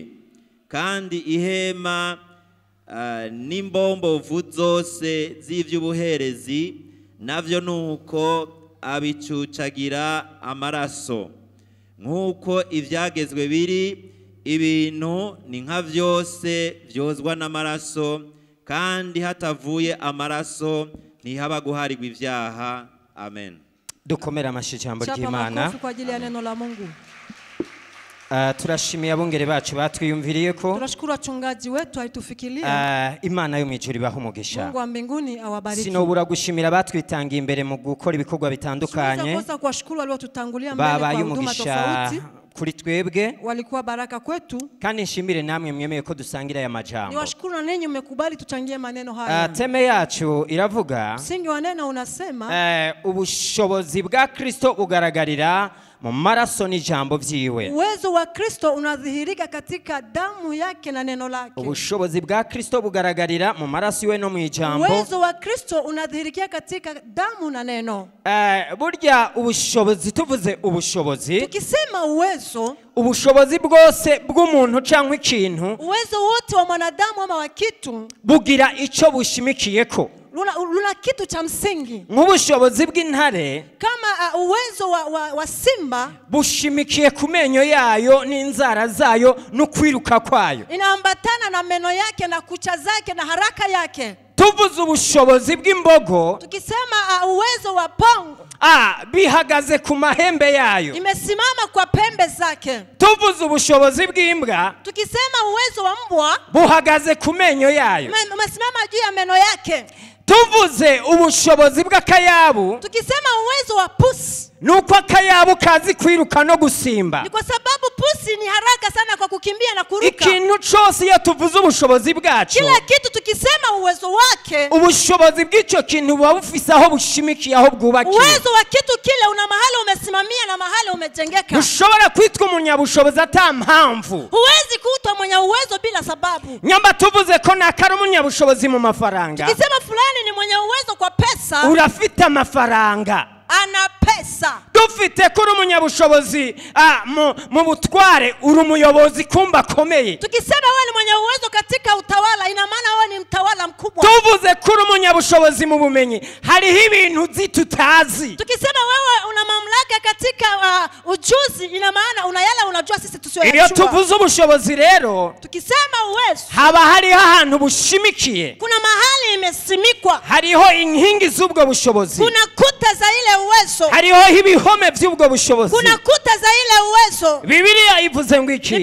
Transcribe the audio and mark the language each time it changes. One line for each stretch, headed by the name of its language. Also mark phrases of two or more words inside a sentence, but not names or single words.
Rundi: kandi ihema n'imbombovu zose z'ivy'ubuherezi navyo nuko abicucagira amaraso nk'uko ivyagezwe biri ibintu ni nka vyose vyozwa n'amaraso kandi hatavuye amaraso ntihaba guharirwa ivyaha. Amen. Dukomera amashijambo ry'Imana.
Swahili: Kwa ajili ya neno la Mungu.
Rundi: Turashimiye abungere bacu batwiyumviriye ko.
Swahili: Tunashukuru wachungaji wetu alitufikiria.
Rundi: Imana yo mwijuru ibaho umugisha.
Swahili: Mungu wa mbinguni awabariki.
Rundi: Sinobura gushimira batwitangiye imbere mu gukora ibikorwa bitandukanye.
Swahili: Tunaweza kuwashukuru waliotutangulia mbele kwa huduma tofauti.
Rundi: Kuri twebwe
Swahili: walikuwa baraka kwetu.
Rundi: Kandi nshimire namwe mwemeye ko dusangira aya majambo.
Swahili: Niwashukuru na ninyi mmekubali tuchangie maneno haya.
Rundi: Teme yacu iravuga
Swahili: msingi wa neno unasema
Rundi: ubushobozi bwa Kristo bugaragarira mu maraso n'ijambo vyiwe.
Swahili: Uwezo wa Kristo unadhihirika katika damu yake na neno lake.
Rundi: Ubushobozi bwa Kristo bugaragarira mu maraso iwe no mu ijambo.
Swahili: Uwezo wa Kristo unadhihirikia katika damu na neno.
Rundi: Burya ubushobozi, tuvuze ubushobozi,
Swahili: tukisema uwezo,
Rundi: ubushobozi bwose bw'umuntu cyangwa ikintu,
Swahili: uwezo wote wa mwanadamu ama wa kitu,
Rundi: bugira ico bushimikiyeko.
Swahili: Luna kitu cha msingi.
Rundi: Nk'ubushobozi bw'intare,
Swahili: kama uwezo wa simba,
Rundi: bushimikiye ku menyo yayo n'inzara zayo no kwiruka kwayo.
Swahili: Inaambatana na meno yake na kucha zake na haraka yake.
Rundi: Tuvuze ubushobozi bw'imbogo,
Swahili: tukisema uwezo wa pongo,
Rundi: bihagaze ku mahembe yayo,
Swahili: imesimama kwa pembe zake.
Rundi: Tuvuze ubushobozi bw'imbwa,
Swahili: tukisema uwezo wa mbwa,
Rundi: buhagaze ku menyo yayo,
Swahili: imesimama juu ya meno yake.
Rundi: Tuvuze ubushobozi bw'akayabu,
Swahili: tukisema uwezo wa pusi,
Rundi: nuko akayabu kazi kwiruka no gusimba.
Swahili: Ni kwa sababu pusi ni haraka sana kwa kukimbia na kuruka.
Rundi: Ikintu cyose iyo tuvuze ubushobozi bwacu,
Swahili: kila kitu tukisema uwezo wake,
Rundi: ubushobozi bw'icyo kintu buba bufise aho bushimikiye, aho bwubakiye.
Swahili: Uwezo wa kitu kile una mahali umesimamia na mahali umejengeka.
Rundi: Ushobora kwitwa umunyabushobozi ata mpamvu.
Swahili: Huwezi kuitwa mwenye uwezo bila sababu.
Rundi: Nyamba tuvuze ko nakari umunyabushobozi mu mafaranga,
Swahili: tukisema fulani ni mwenye uwezo kwa pesa,
Rundi: urafite amafaranga,
Swahili: ana pesa.
Rundi: Dufite kuri umunyabushobozi mu butware, uri umuyobozi kumba komeye.
Swahili: Tukisema wewe ni mwenye uwezo katika utawala, ina maana wewe ni mtawala mkubwa.
Rundi: Tuvuze kuri umunyabushobozi mu bumenyi, hariho ibintu tutazi.
Swahili: Tukisema wewe una mamlaka katika ujuzi, ina maana una yale unajua sisi tusiyoyajua.
Rundi: Iyo tuvuze ubushobozi rero,
Swahili: tukisema uwezo,
Rundi: haba hariho ahantu bushimikiye,
Swahili: kuna mahali imesimikwa,
Rundi: hariho inkingi z'ubwo bushobozi,
Swahili: kuna kuta za ile uwezo,
Rundi: hariho ibihome by'ubwo bushobozi,
Swahili: kuna kuta za ile uwezo.
Rundi: Bibiliya ivuze ngo iki?